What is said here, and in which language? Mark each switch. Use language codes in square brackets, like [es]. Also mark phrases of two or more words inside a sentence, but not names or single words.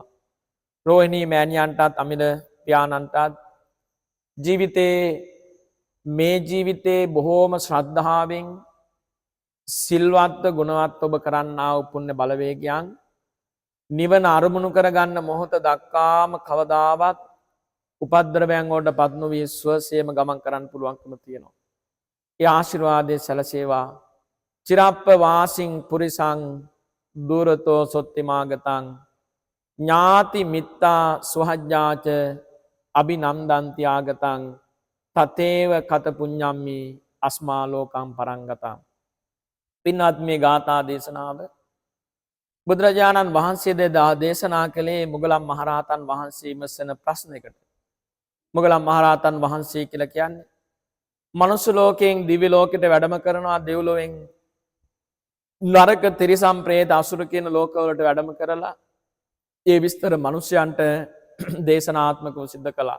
[si] රෝහිණී මෑණියන්ටත් අමිල පියාණන්ටත් මේ ජීවිතේ බොහෝම ශ්‍රද්ධාවෙන් සිල්වත්ව ගුණවත් ඔබ කරන්නා වූ පුණ්‍ය බලවේගයන් නිවන අරමුණු කරගන්න මොහොත දක්වාම කවදාවත් උපද්‍රවයන් වලට පත් නොවී ස්වසේම ගමන් කරන්න පුළුවන්කම තියෙනවා. ඒ ආශිර්වාදයේ සැලසේවා. [pi] චිරප්ප වාසින් පුරිසං දුරතෝ සොත්තිමාගතං ඥාති මිත්තා සුහජ්ජාච අභිනන්දන්ති ආගතං තතේව කත පුඤ්ඤම්මි අස්මා ලෝකං පරංගතං. [si] පින්වත් මේ ගාථා දේශනාව බුදුරජාණන් වහන්සේ දේශනා කළේ මුගලන් මහරහතන් වහන්සේ විමසන ප්‍රශ්නයකට. මුගලන් මහරහතන් වහන්සේ කියලා කියන්නේ මනුස්ස ලෝකයෙන් දිව්‍ය ලෝකෙට වැඩම කරනවා, දෙව්ලොවෙන් නරක තිරිසන් ප්‍රේත අසුර කියන ලෝකවලට වැඩම කරලා ඒ විස්තර මිනිසයන්ට දේශනාත්මකව සිද්ධ කළා.